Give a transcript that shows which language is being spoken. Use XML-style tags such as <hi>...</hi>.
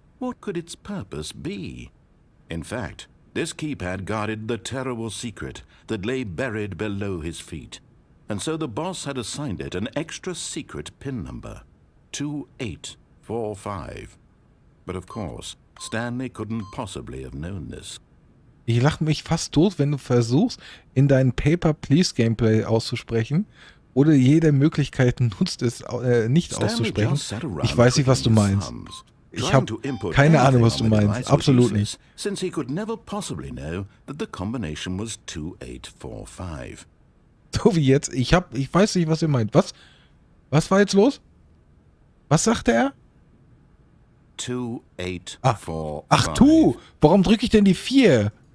<en>What could its purpose be? In fact, this keypad guarded the terrible secret that lay buried below his feet. And so the boss had assigned it an extra secret PIN number, 2845. But of course, Stanley couldn't possibly have known this.</en> <de>Ich lache mich fast tot, wenn du versuchst, in dein Paper-Please-Gameplay auszusprechen oder jede Möglichkeit nutzt, es nicht auszusprechen. Ich weiß nicht, was du meinst. Ich habe keine Ahnung, was du meinst. Absolut nicht.</de> <en>Since he could never possibly know that the combination was 2845.</en> <de>So wie jetzt. Ich weiß nicht, was ihr meint. Was war jetzt los? Was sagte er? 2845. Ach du! Warum drücke ich denn die 4?</de>